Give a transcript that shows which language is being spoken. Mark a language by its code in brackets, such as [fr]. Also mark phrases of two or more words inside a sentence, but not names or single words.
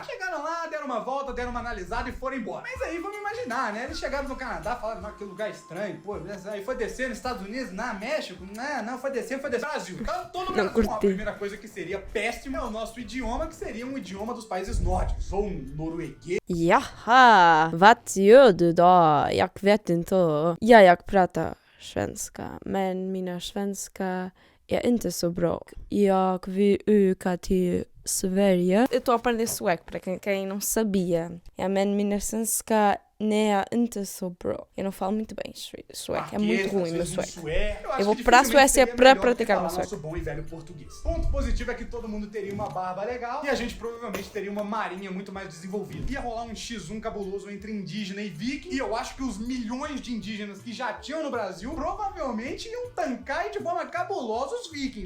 [pt] Chegaram lá, deram uma volta, deram uma analisada e foram embora. Mas aí vamos imaginar, né? Eles chegaram no Canadá, falaram, não, que lugar estranho, pô. Aí foi descer nos Estados Unidos, na México, não, foi descer. Brasil. Então, todo mundo. Bom, a primeira coisa que seria péssima é o nosso idioma, que seria um idioma dos países nórdicos, ou um norueguês. [sv] Jaha, vad gör du då? Jag vet inte. Ja, jag pratar svenska, men mina svenska är inte så bra. Jag vill åka till Sverige. [pt] Eu tô aprendendo sueco, para quem não sabia. [sv] Ja, men mina svenska é inte så bra. [pt] Eu não falo muito bem sueco, é muito ruim meu sueco. Eu vou pra Suécia pra praticar meu sueco. Nosso bom e velho português. Ponto positivo é que todo mundo teria uma barba legal e a gente provavelmente teria uma marinha muito mais desenvolvida. Ia rolar um X1 cabuloso entre indígena e viking, e eu acho que os milhões de indígenas que já tinham no Brasil provavelmente iam tancar de forma cabulosa os vikings.